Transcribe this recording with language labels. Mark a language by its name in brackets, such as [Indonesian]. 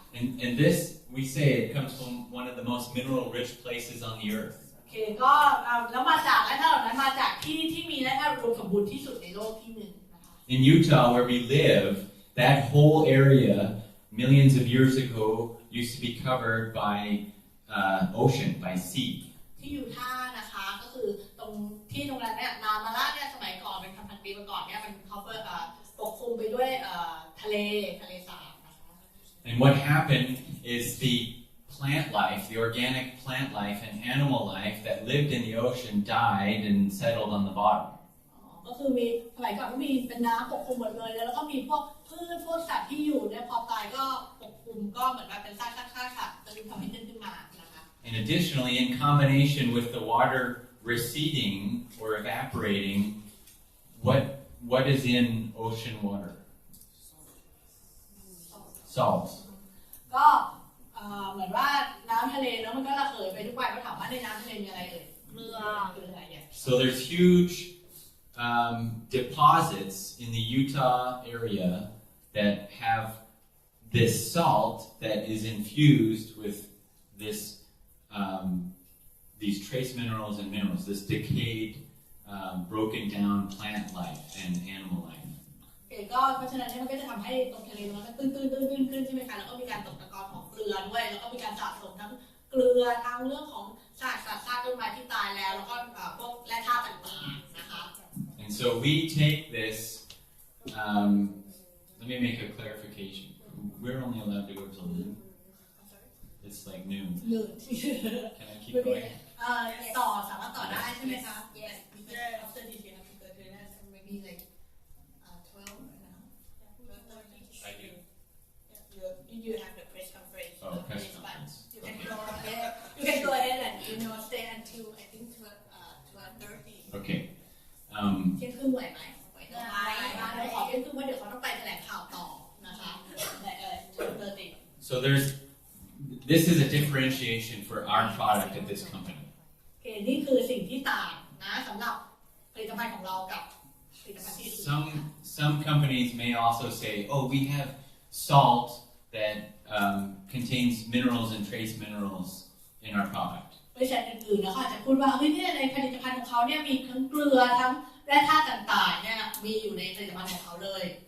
[English] And this, we say, it comes from one of the most mineral-rich places on the earth. [Thai] โอเคก็แล้วมาจากแร่ธาตุเหล่านั้นมาจากที่มีแร่ธาตุรวมสมบูรณ์ที่สุดในโลกที่หนึ่งนะคะ [English] In Utah, where we live, that whole area, millions of years ago, used to be covered by ocean, by sea. [Thai] ที่ยูทาห์นะคะก็คือตรงนั้นเนี่ยนานมาแล้วเนี่ยสมัยก่อนเป็นพันปีมาก่อนเนี่ยมันปกคลุมไปด้วยทะเลสาบนะคะ [English] And what happened is the plant life, the organic plant life and animal life that lived in the ocean died and settled on the bottom. [Thai] ก็คือมีสมัยก่อนก็มีเป็นน้ำปกคลุมหมดเลยแล้วก็มีพวกพืชพวกสัตว์ที่อยู่เนี่ยพอตายก็ปกคลุมก็เหมือนแบบเป็นซากค่ะจะทำให้ขึ้นมานะคะ [English] And additionally, in combination with the water receding or evaporating, what is in ocean water? Salt. [Thai] ก็ เหมือนว่าน้ำทะเลเนาะมันก็ระเหยไปทุกวันก็ถามว่าในน้ำทะเลมีอะไรเอ่ยเกลือเนี่ย [English] So there's huge deposits in the Utah area that have this salt that is infused with this these trace minerals and minerals, this decayed, broken down plant life and animal life. [Thai] ก็เพราะฉะนั้นมันก็จะทำให้ตรงทะเลมันก็ตื้นขึ้นใช่ไหมคะแล้วก็มีการตกตะกอนของเกลือด้วยแล้วก็มีการสะสมทั้งเกลือทั้งเรื่องของซากสัตว์ซากต้นไม้ที่ตายแล้วแล้วก็พวกแร่ธาตุต่างๆนะคะ [English] And so we take this. Let me make a clarification. We're only allowed to go till noon. It's like noon. Can I keep going? [Thai] ต่อสามารถต่อได้ใช่ไหมคะ [English] Yes. After this we have to go to that maybe like 12 now. I do. You have the press conference. Oh, press conference. You can go ahead. You can go ahead and stay until I think 12:30. Okay. [Thai] เที่ยงครึ่งไหวไหมไหวได้เราขอเที่ยงครึ่งว่าเดี๋ยวเขาต้องไปแถลงข่าวต่อนะคะ12:30. [English] So this is a differentiation for our product at this company. [Thai] นี่คือสิ่งที่ต่างนะสำหรับผลิตภัณฑ์ของเรากับผลิตภัณฑ์ที่ [English] Some companies may also say, oh, we have salt that contains minerals and trace minerals in our product. [Thai] บริษัทอื่นๆนะคะอาจจะพูดว่าเฮ้ยเนี่ยในผลิตภัณฑ์ของเขาเนี่ยมีทั้งเกลือทั้งแร่ธาตุต่างๆเนี่ยมีอยู่ในผลิตภัณฑ์ของเขาเลย